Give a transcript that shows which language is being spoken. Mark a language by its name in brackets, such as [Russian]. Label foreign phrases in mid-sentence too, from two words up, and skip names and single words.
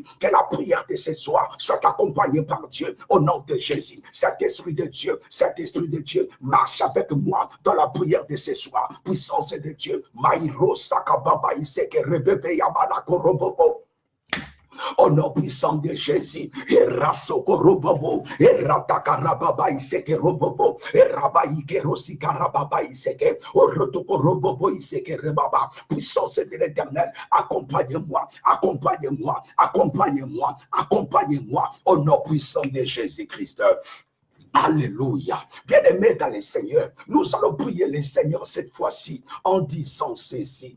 [French] Que la prière de ce soir soit accompagnée par Dieu, au nom de Jésus. Saint-Esprit de Dieu, Saint-Esprit de Dieu, marche avec moi dans la prière de ce soir. Puissance de Dieu, Maïro Sakababa Iseke Rebebe Yabana Korobobo. Au nom puissant de Jésus, et Rasoko Robobo, et Ratakarababa Iseke Robobo, et Rabaïke Rosikarababa Iseke, Orotoko Robobo Iseke Rebaba, puissance de l'Éternel, accompagnez-moi, accompagnez-moi, accompagnez-moi, accompagnez-moi, au nom puissant de Jésus-Christ. Alléluia. Bien-aimés dans le Seigneur, nous allons prier le Seigneur cette fois-ci en disant ceci.